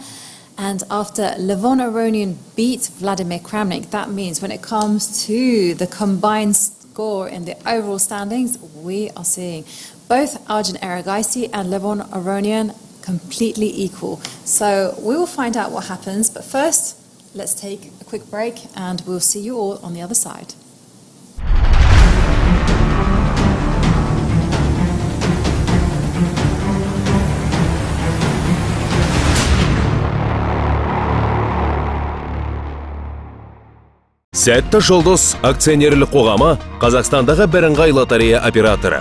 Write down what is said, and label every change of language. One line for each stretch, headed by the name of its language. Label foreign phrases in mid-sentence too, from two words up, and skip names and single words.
English: And after Levon Aronian beat Vladimir Kramnik, that means when it comes to the combined score in the overall standings, we are seeing both Arjun Erigaisi and Levon Aronian completely equal. So we will find out what happens. But first, let's take a quick break and we'll see you all on the other side.
Kazakh: Сәтті Жулdyz акционерлік қоғамы Қазақстандағы бірыңғай лотерея операторы.